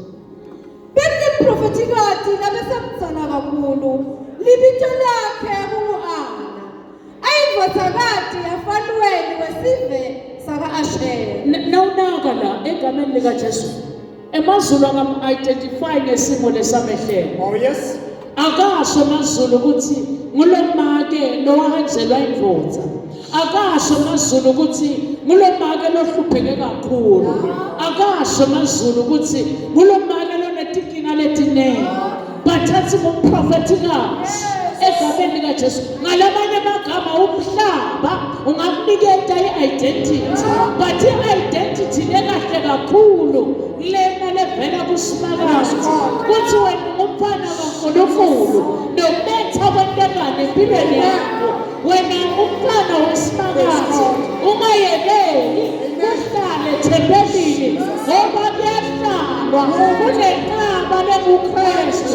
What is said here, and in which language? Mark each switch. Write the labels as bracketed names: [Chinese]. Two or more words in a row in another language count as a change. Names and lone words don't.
[Swati] Bekuneprofetikati labesamtsala kakhulu libito lakhe kungu-Ana ayindvodakati yaFanuweli wesive saka-Asheri. Nawunaka la egameni lika Jesu emazulu angam-identify ngesimo lesamehlele. [English] Oh yes. [Swati] Akasho amazulu ukuthi ngulomake lowahenjelwa indvodza. Akasho amazulu ukuthi ngulomake lohlupheke kakhulu. Akasho amazulu ukuthi ngulomake lonetinkinga letinengi. Bathatha umprofetikazi egameni lika Jesu. Ngalamanye amagama umhlaba ungakuniketa i-identity. But i-identity lekahle kakhulu lena levela kuSimakazi. Kuthi wena umfana kaNkulunkulu nokuletha abantwana empilweni yakho. Wena umfana weSimakazi ungayekeli uhlale ethembelini ngoba kuyahlalwa kunenqaba lenguKristu.